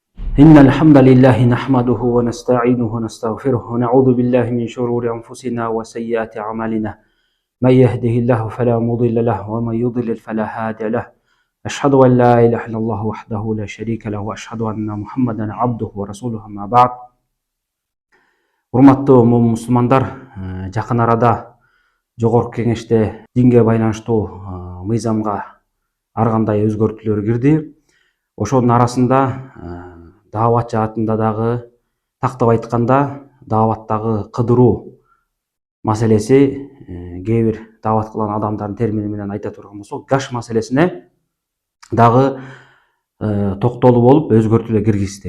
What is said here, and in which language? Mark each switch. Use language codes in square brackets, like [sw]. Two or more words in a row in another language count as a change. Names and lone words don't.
[ar] إن الحمد لله نحمده ونستعينه ونستغفره ونعوذ بالله من شرور أنفسنا وسيئات أعمالنا من يهده الله فلا مضل له ومن يضلل فلا هادي له أشهد أن لا إله إلا الله وحده لا شريك له وأشهد أن محمدا عبده ورسوله أما بعد. [ky] Урматтуу мусулмандар, жакын арада жогорку кеңеште динге байланыштуу мыйзамга ар кандай өзгөртүүлөр кирди. Ошонун арасында даават жаатында дагы, тактап айтканда дааваттагы кыдыруу маселеси, кээ бир даават кылган адамдардын термини менен айта турган болсок, гаш маселесине дагы токтолуу болуп өзгөртүүлөр киргизди.